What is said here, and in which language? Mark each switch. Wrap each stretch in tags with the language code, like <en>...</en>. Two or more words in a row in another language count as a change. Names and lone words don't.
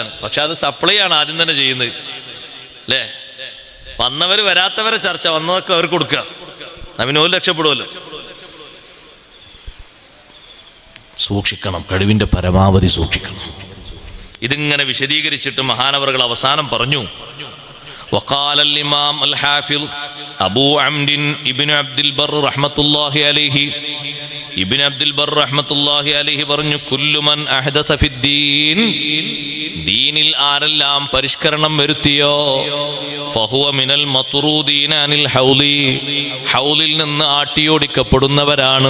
<ml>പക്ഷെ അത് സപ്ലൈ ആണ് ആദ്യം തന്നെ ചെയ്യുന്നത് അല്ലേ? വന്നവര് വരാത്തവരെ ചർച്ച, വന്നതൊക്കെ അവർക്ക് കൊടുക്കുക, അവന് ഒരു രക്ഷപ്പെടുമല്ലോ. സൂക്ഷിക്കണം, കഴിവിന്റെ പരമാവധി സൂക്ഷിക്കണം. ഇതിങ്ങനെ വിശദീകരിച്ചിട്ട് മഹാനവറുകൾ അവസാനം പറഞ്ഞു,</ml> <ar>وقال الإمام الحافظ أبو عمرو ابن عبد البر رحمة الله عليه,</ar> <ml>ഇബ്നു അബ്ദുൽ ബർ</ml> <ar>رحمة الله عليه</ar> <ml>പറഞ്ഞു,</ml> <ar>كل من أحدث في الدين,</ar> <ml>ദീനിൽ ആരെല്ലാം പരിഷ്കരണം വരുത്തിയോ,</ml> <ar>فهو من المطرودين عن الحوض,</ar> <ml>ഹൗലിൽ നിന്ന് ആട്ടിയോടിക്കപ്പെടുന്നവരാണ്.</ml>